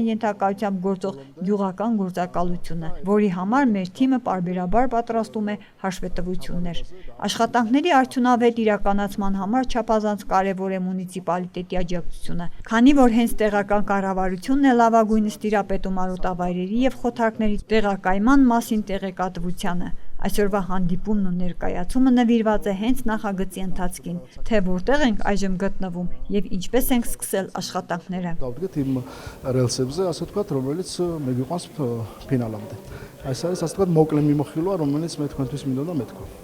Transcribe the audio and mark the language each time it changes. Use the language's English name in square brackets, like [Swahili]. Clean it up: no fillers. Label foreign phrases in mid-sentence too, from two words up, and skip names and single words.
[Armenian] ենթակայությամբ գործող գյուղական գործակալությունը, որի համար մեր թիմը պարբերաբար պատրաստում է հաշվետվություններ։ Աշխատանքների արդյունավետ իրականացման համար չափազանց կարևոր է մունիցիպալիտետի աջակցությունը, քանի որ հենց տեղական կառավարությունն է լավագույնս տիրապետում արոտավայրերի եւ խոթարքների տեղակայման մասին տեղեկատվությանը։ Այսօրվա հանդիպումն ու ներկայացումը նվիրված է հենց նախագծի ընթացքին, թե որտեղ ենք այժմ գտնվում եւ ինչպես ենք սկսել աշխատանքները։ [Georgian] Დავდგეთ იმ რელსებზე, ასე ვთქვათ, რომელიც მე გვიყვანს ფინალამდე. Այս არის ასე ვთქვათ, მოკლე მიმოხილვა, რომელიც მე თქვენთვის მინდოდა მეთქვა.